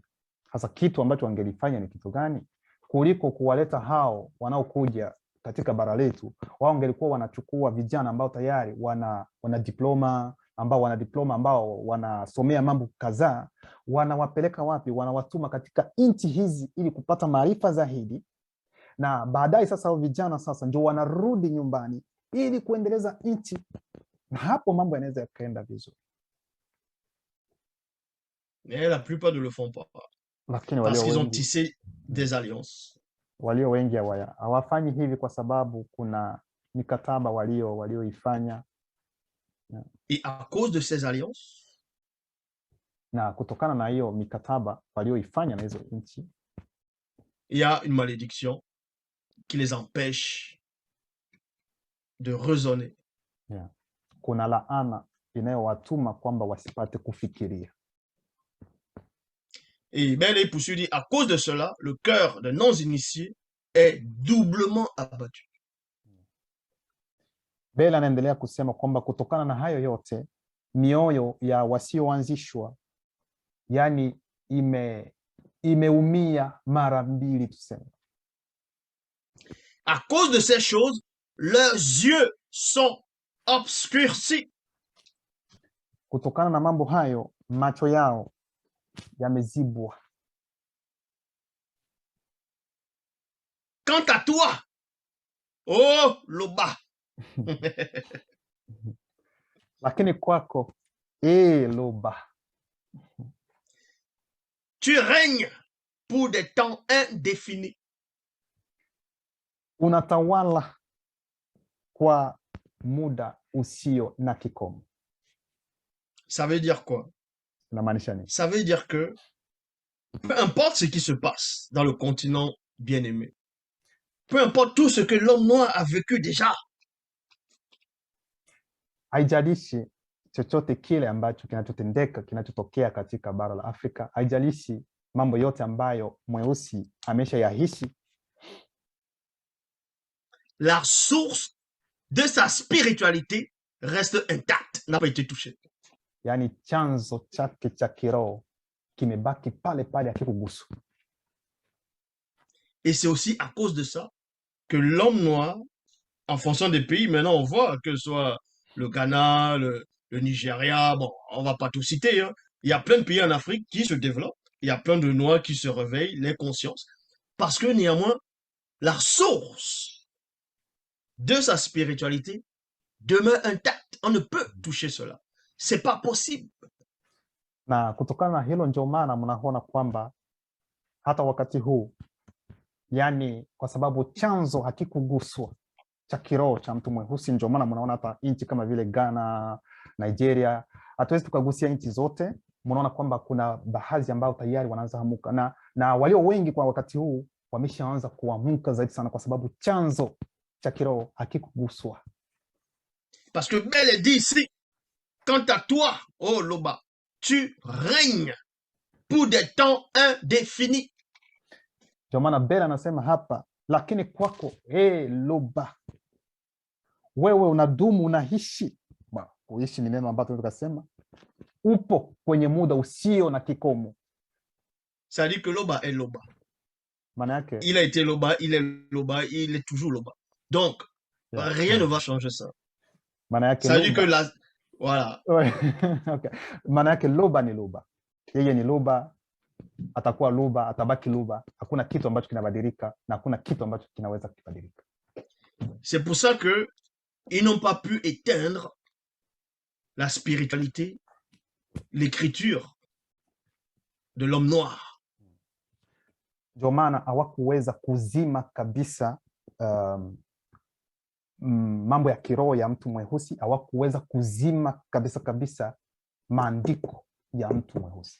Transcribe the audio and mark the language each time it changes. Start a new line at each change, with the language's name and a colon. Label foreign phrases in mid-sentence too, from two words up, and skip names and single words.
Swahili: Sasa kitu ambacho wangelifanya ni kitu gani? Kuliko kuwaleta hao wanaokuja katika bara letu, wao wangelikuwa wanachukua vijana ambao tayari wana diploma, ambao wanasomea mambo kadhaa, wanawapeleka wapi? Wanawatuma katika nchi hizi ili kupata maarifa zaidi, na baadaye sasa vijana sasa ndio wanarudi nyumbani ili kuendeleza nchi, na hapo mambo yanaweza yakaenda vizuri.
French: Mais la plupart ne le font pas.
Swahili: Lakini
French: parce qu'ils ont
Swahili: wengi,
French: tissé des alliances.
Swahili: walio wengi hawafanyi hivi kwa sababu kuna mikataba walioifanya,
French: Et à cause de ces alliances,
Swahili: na kutokana na hiyo mikataba walioifanya na hizo nchi,
French: il y a une malédiction qui les empêche de raisonner.
Swahili: kuna laana inayowatuma kwamba wasipate kufikiria.
French: Et Ben il poursuit, dit, à cause de cela, le cœur des non-initiés est doublement abattu.
Swahili: Bela anaendelea kusema kwamba kutokana na hayo yote, mioyo ya wasioanzishwa, yani imeumia mara mbili tuseme.
French: À cause de ces choses, leurs yeux sont obscurcis.
Swahili: Kutokana na mambo hayo, macho yao yamezibwa.
French: Quant à toi, oh Loba,
Swahili: lakini kwako, Loba,
French: tu règnes pour des temps indéfinis.
Swahili: Unatawala kwa muda usio na kikomo.
French: Ça veut dire quoi? Ça veut dire que peu importe ce qui se passe dans le continent bien-aimé, peu importe tout ce que l'homme noir a vécu déjà,
Swahili: haijalishi chochote kile ambacho kinachotokea katika bara la Afrika, haijalishi mambo yote ambayo mweusi ameshayaishi,
French: la source de sa spiritualité reste intact, n'a pas été touché.
Swahili: Yaani chanzo chake cha kiroho kimebaki pale pale, hakikuguswa.
French: Et c'est aussi à cause de ça que l'homme noir, en fonction des pays, maintenant on voit que ce soit le Ghana, le Nigeria, bon, on va pas tout citer, hein. Il y a plein de pays en Afrique qui se développent, il y a plein de noirs qui se réveillent, les consciences, parce que néanmoins, la source de sa spiritualité demeure intacte. On ne peut toucher cela. C'est pas possible.
Swahili: Na kutokana na hilo ndio maana mnaona kwamba hata wakati huu, yani kwa sababu chanzo hakikuguswa cha kiroho cha mtu mweusi, ndio maana mnaona hata nchi kama vile Ghana, Nigeria, hatuwezi tukagusia nchi zote, mnaona kwamba kuna baadhi ambao tayari wanaanza hamuka, na walio wengi kwa wakati huu wameshaanza kuamuka zaidi sana, kwa sababu chanzo cha kiroho hakikuguswa.
French: Parce que Bel est dit ici, quant à toi, oh Loba, tu règnes pour des temps indéfinis.
Swahili: Ndio maana Bel anasema hapa, lakini kwako Loba, wewe unadumu, unaishi. Kuishi ni neno ambalo tunasema upo kwenye muda usio na kikomo.
French: Ça dit que Loba est Loba.
Swahili: Maana yake
French: il a été Loba, il est Loba, il est toujours Loba. Donc, rien ne va changer ça.
Swahili: Maana yake
French: ça dit que la voilà.
Swahili: Okay. Maana yake Loba ni Loba. Yeye ni Loba, atakuwa Loba, atabaki Loba. Hakuna kitu ambacho kinabadilika na hakuna kitu ambacho kinaweza kubadilika.
French: C'est pour ça que ils n'ont pas pu éteindre la spiritualité, l'écriture de l'homme noir.
Swahili: Ndio maana hawakuweza kuzima kabisa mambo ya kiroho ya mtu mweusi, hawakuweza kuzima kabisa maandiko ya mtu mweusi.